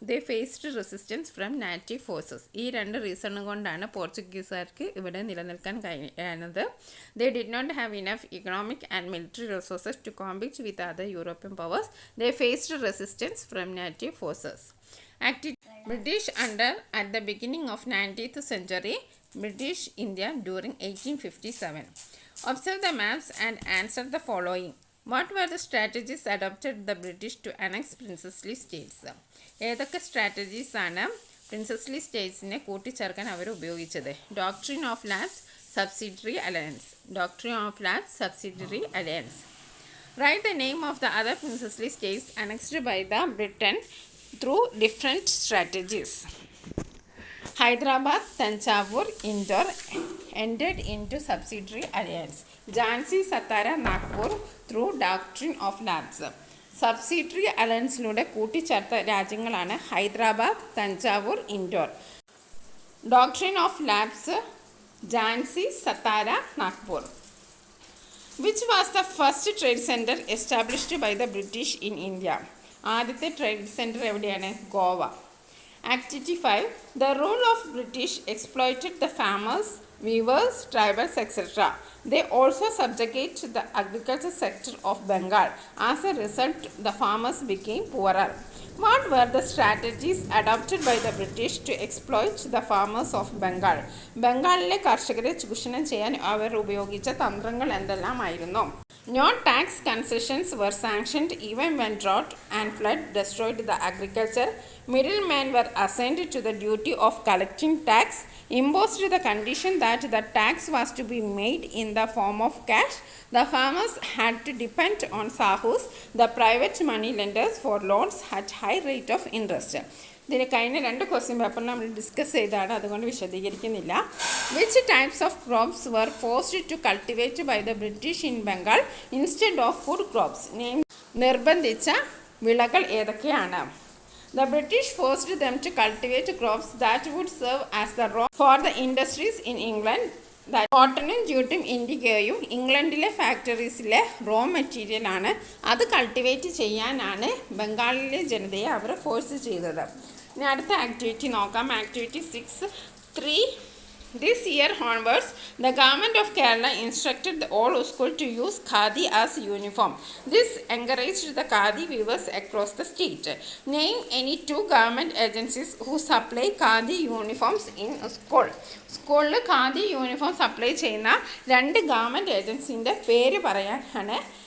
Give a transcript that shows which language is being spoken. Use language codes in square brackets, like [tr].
[en] They faced resistance from native forces. [ml] ഈ രണ്ട് റീസണും കൊണ്ടാണ് പോർച്ചുഗീസുകാർക്ക് ഇവിടെ നിലനിൽക്കാൻ കഴിയുന്നത്. [en] They did not have enough economic and military resources to compete with other European powers. They faced resistance from native forces. British under at the beginning of 19th century, British India during 1857. Observe the maps and answer the following. What were the strategies adopted the British to annex princely states? [ml] ഏതൊക്കെ strategies ആണ് പ്രിൻസസ്ലി സ്റ്റേറ്റ്സിനെ കൂട്ടിച്ചേർക്കാൻ അവർ ഉപയോഗിച്ചത്? [en] Doctrine of labs, subsidiary alliance. Doctrine of labs, subsidiary alliance. Write the name of the other princely states annexed by the Britain through different strategies. Hyderabad, Tanjavur, Indore entered into subsidiary alliance. Jhansi, Satara, Nagpur through doctrine of labs. [ml] Subsidiary അലയൻസിലൂടെ കൂട്ടിച്ചേർത്ത രാജ്യങ്ങളാണ് Hyderabad, Thanjavur, indoor. [en] Doctrine of labs, Jhansi, Satara, Nagpur. Which was the first trade center established by the British in India? [ml] ആദ്യത്തെ trade centre എവിടെയാണ്? Goa. [en] Activity 5. The rule of British exploited the farmers, weavers, tribals, etc. They also subjugated the agriculture sector of Bengal. As a result, the farmers became poorer. What were the strategies adopted by the British to exploit the farmers of Bengal? [ml] ബംഗാളിലെ കർഷകരെ ചൂഷണം ചെയ്യാൻ അവർ ഉപയോഗിച്ച തന്ത്രങ്ങൾ എന്തെല്ലാമായിരുന്നു? [en] No tax concessions were sanctioned even when drought and flood destroyed the agriculture. Middlemen were assigned to the duty of collecting tax, imposed the condition that the tax was to be made in the form of cash. The farmers had to depend on sahus, the private money lenders, for loans at high rate of interest. [ml] ഇതിന് കഴിഞ്ഞ 2 question പേപ്പറിൽ നമ്മൾ discuss ചെയ്താണ്, അതുകൊണ്ട് വിശദീകരിക്കുന്നില്ല. [en] Which types of crops were forced to cultivate by the British in Bengal instead of food crops? [ml] നിർബന്ധിച്ച വിളകൾ ഏതൊക്കെയാണ്? [en] The British forced them to cultivate crops that would serve as the raw for the industries in England. [ml] കോട്ടണും ജൂട്ടും ഇൻഡിഗോയും ഇംഗ്ലണ്ടിലെ ഫാക്ടറീസിലെ raw material ആണ്. അത് cultivate ചെയ്യാനാണ് ബംഗാളിലെ ജനതയെ അവർ force ചെയ്തത്. ഇനി അടുത്ത ആക്ടിവിറ്റി നോക്കാം. Activity 6.3. [en] This year onwards, the government of Kerala instructed the all schools to use khadi as uniform. This encouraged the khadi weavers across the state. Name any 2 government agencies who supply khadi uniforms in school. [ml] സ്കൂളിൽ khadi uniform supply ചെയ്യുന്ന 2 government ഏജൻസിൻ്റെ പേര് പറയാനാണ്.